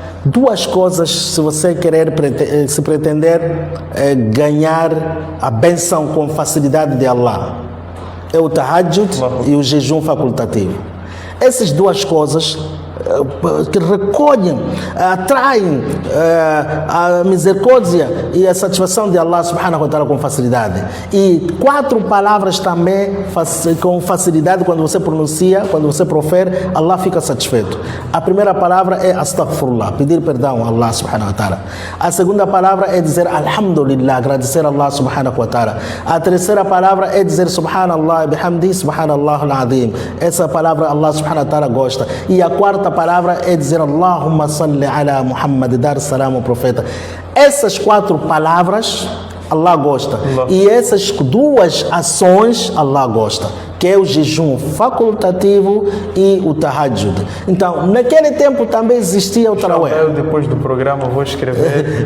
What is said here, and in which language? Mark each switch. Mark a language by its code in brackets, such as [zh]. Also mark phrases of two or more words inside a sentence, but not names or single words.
[pt] Duas coisas, se você se pretender ganhar a bênção com facilidade de Allah, é o tahajjud e o jejum facultativo. Essas duas coisas que recolhem, atraem a misericórdia e a satisfação de [ar] الله سبحانه وتعالى [pt] com facilidade. E 4 palavras também com facilidade, quando você pronuncia, quando você profere, Allah fica satisfeito. A primeira palavra é astaghfirullah, pedir perdão a [ar] الله سبحانه وتعالى. [pt] A segunda palavra é dizer alhamdulillah, agradecer a [ar] الله سبحانه وتعالى. [pt] A terceira palavra é dizer [ar] سبحان الله بحمده سبحان الله العظيم. [pt] Essa palavra [ar] الله سبحانه وتعالى [pt] gosta. E a quarta palavra é dizer [ar] اللهم صل على محمد, [pt] dar salam ao profeta. Essas 4 palavras Allah gosta. E essas 2 ações Allah gosta, que é o jejum facultativo e o tahajjud. Então, naquele tempo também existia o tarawih. Eu depois do programa vou escrever.